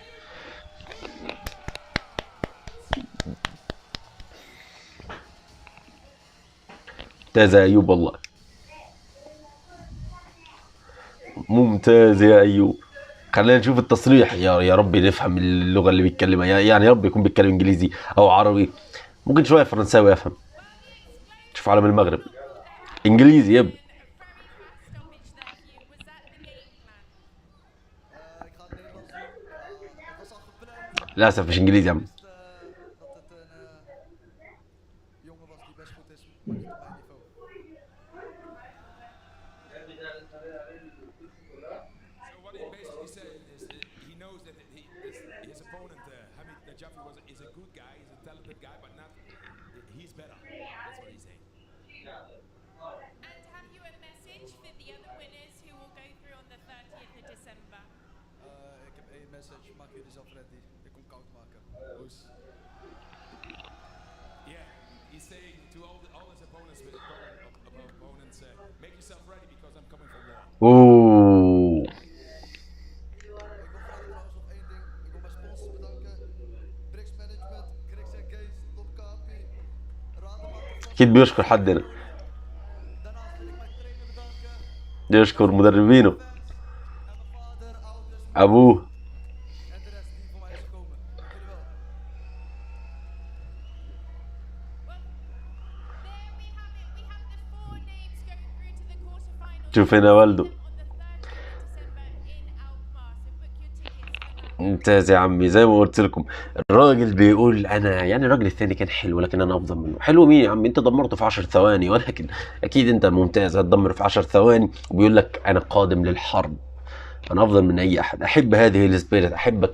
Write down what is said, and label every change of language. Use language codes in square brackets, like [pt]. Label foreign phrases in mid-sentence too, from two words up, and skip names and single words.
[ar] ممتاز يا ايوب والله، ممتاز يا ايوب. خلينا نشوف التصريح، يا رب نفهم اللغه اللي بيتكلمها، يعني يا رب يكون بيتكلم انجليزي او عربي، ممكن شويه فرنساوي افهم. شوف علم المغرب، انجليزي يب. [nl] Ik ga het Nederlands doen. Ja, het was al gepland. [ar] للاسف مش انجليزي يا عم. [nl] Dat het een jongen was die best goed is, maar niet op mijn niveau. [en] So what he basically said is he knows that his opponent Hamid Najafi is a good guy, he's a talented guy, but not he's better. That's what he's saying. And have you a message for the other winners who will go through on the 30th of December? [nl] Ik heb één message, maak jullie zelf ready. Ik kom koud maken. Oes. [en] Yeah, he's saying to all his opponents, make yourself ready because I'm coming for war. اوه. [nl] Ik wil graag trouwens nog één ding. Ik wil mijn sponsors bedanken. Brix Management, Grix en Kees, Top Kapi, Rademaker. [ar] اكيد بيشكر حد هنا، [nl] Daarnaast wil ik mijn trainer bedanken. [ar] بيشكر مدربينه، [nl] En mijn vader, ouders, [ar] ابوه. [nl] en de rest die voor mij is gekomen. Dank jullie wel. [en] There we have it. We have the 4 names going through to the quarterfinals. [ar] شوف هنا والده. [en] On the 30th of December in Alkmaar. So book your tickets for that. [ar] ممتاز يا عمي، زي ما قلت لكم الراجل بيقول انا، يعني الراجل الثاني كان حلو لكن انا افضل منه. حلو مين يا عم؟ انت دمرته في 10 ثواني، ولكن اكيد انت ممتاز هتدمر في 10 ثواني. وبيقول لك انا قادم للحرب، انا افضل من اي احد، احب هذه السبيريت، احبك.